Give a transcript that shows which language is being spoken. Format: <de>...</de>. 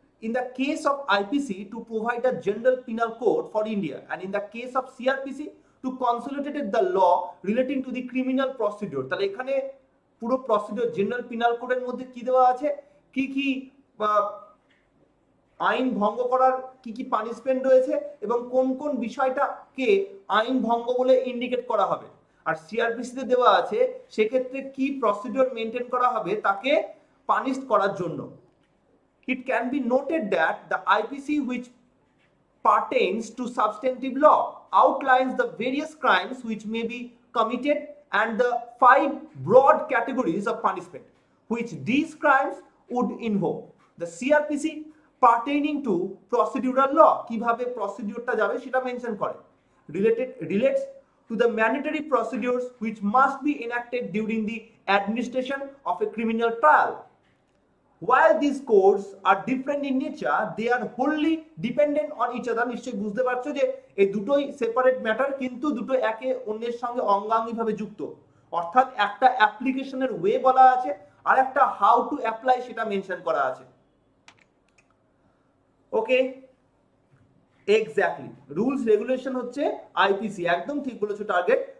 <en>In the case of IPC to provide a general penal code for India, and in the case of CrPC to consolidate the law relating to the criminal procedure,</en> <bn>তাহলে এখানে পুরো procedure general penal কোডের মধ্যে কি দেওয়া আছে, কি কি আইন ভঙ্গ করার কি কি পানিশমেন্ট রয়েছে এবং কোন কোন বিষয়টাকে আইন ভঙ্গ বলে ইন্ডিকেট করা হবে। আর সিআরপিসিতে দেওয়া আছে সেক্ষেত্রে কি প্রসিডিউর মেনটেন করা হবে তাকে পানিশ করার জন্য।</bn> <en>It can be noted that the IPC, which pertains to substantive law, outlines the various crimes which may be committed and the 5 broad categories of punishment which these crimes would involve. The CrPC pertaining to procedural law,</en> <bn>কিভাবে প্রসিডিউরটা যাবে সেটা mention করে।</bn> <en>Relates to the mandatory procedures which must be enacted during the administration of a criminal trial. While these codes are different in nature, they are wholly dependent on each other.</en> <bn>নিশ্চয়ই বুঝতে পারছো যে এই দুটোই separate matter, কিন্তু দুটো একে অন্যের সঙ্গে অঙ্গাঙ্গিভাবে যুক্ত। অর্থাৎ একটা অ্যাপ্লিকেশনের ওয়ে বলা আছে আর একটা হাউ টু অ্যাপ্লাই সেটা মেনশন করা আছে। ওকে, এক্স্যাক্টলি রুলস রেগুলেশন হচ্ছে আইপিসি, একদম ঠিক বলেছো টার্গেট।</bn>